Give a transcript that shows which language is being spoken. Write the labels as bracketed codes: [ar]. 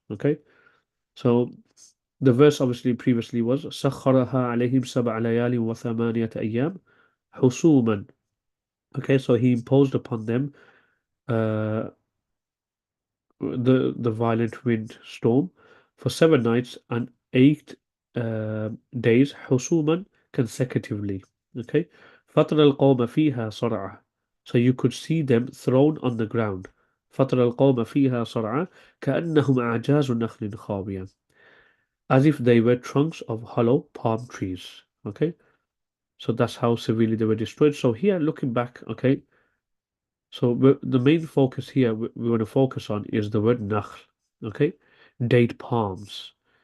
[en] Okay, so the verse obviously previously was [ar] سخرها عليهم سبع ليال وثمانية أيام حسوما. [en] Okay, so he imposed upon them uh, the violent wind storm for 7 nights and 8 days حسوما consecutively. Okay, [ar] فترى القوم فيها صرعى. [en] So you could see them thrown on the ground. [ar] فترى القوم فيها صرعى كأنهم أعجاز نخل خاوية, [en] as if they were trunks of hollow palm trees. Okay, so that's how severely they were destroyed. So here, looking back, okay, so the main focus here we want to focus on is the word nakhl, okay, date palms.